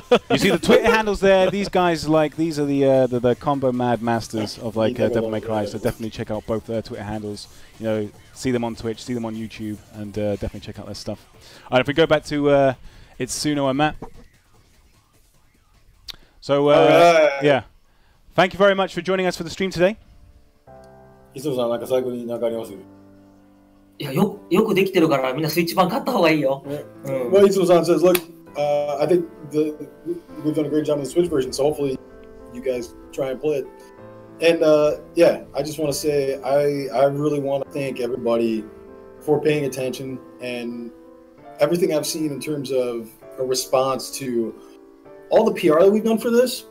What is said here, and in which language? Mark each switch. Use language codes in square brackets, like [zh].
[en] You see the Twitter handles there. These guys, like, these are the combo mad masters of like Devil May Cry. So definitely check out both their Twitter handles. You know, see them on Twitch, see them on YouTube, and definitely check out their stuff. All right, if we go back to it's Suno and Matt. So yeah, thank you very much for joining us for the stream today. [ja] 磯野さん、なんか最後に何かあります？いや、よくできてるからみんなスイッチ版買った方がいいよ。 [en] Well, Itsuno-san says, look, I think we've done a great job on the Switch version, so hopefully you guys try and play it. And yeah, I just want to say I really want to thank everybody for paying attention and everything I've seen in terms of a response to all the PR that we've done for this.